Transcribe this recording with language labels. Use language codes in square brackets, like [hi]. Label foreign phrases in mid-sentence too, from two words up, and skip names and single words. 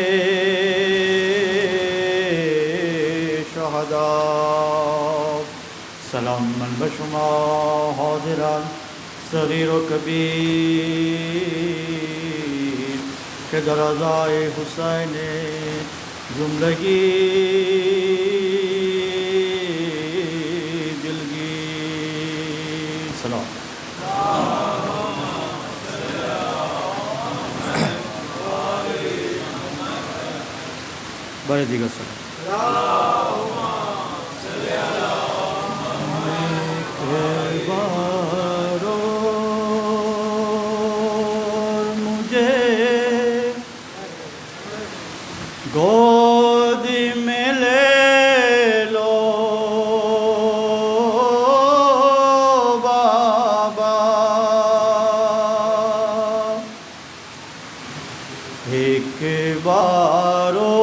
[fa] شہداء سلام من بشما حاضران صغیر و کبیر کہ در ازائے حسین زندگی دلگیر سلام بڑے دیگر سلام [ur] گود میں لے لو بابا ایک بار